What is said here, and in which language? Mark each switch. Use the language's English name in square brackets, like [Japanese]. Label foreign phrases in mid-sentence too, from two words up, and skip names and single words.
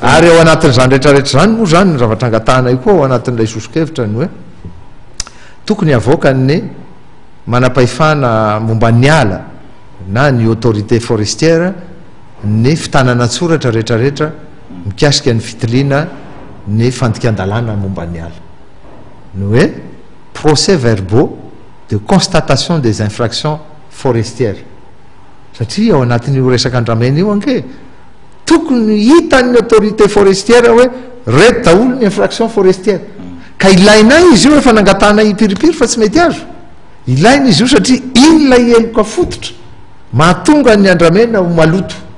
[Malagasy] ary ao anatin'izany rehetrarehetra zany moa zany ny zavatra angatahana io koa ao anatin'ilay sosokevitra ny hoe tokony avoaka ny manam-pahefana momba ny ala na ny [French] autorité forestière [Malagasy] ny fitanana tsoratra rehetrarehetra mikasika ny fitiliana ny fandikan-dalàna momba ny ala ny hoe [French] procès verbaux de constatation des infractions forestières [Malagasy] satria ao anatin'io resaka andramena io anke tokony hitan'ny [French] autorité forestière [Malagasy] hoe reto daholo ny [French] infraction forestière [Malagasy] ka ilainay izy io efa nangatana ipiripiry fa tsy mety azo ilaina izy io satria iny lay eloka fototra mahatonga ny andramena ho maloto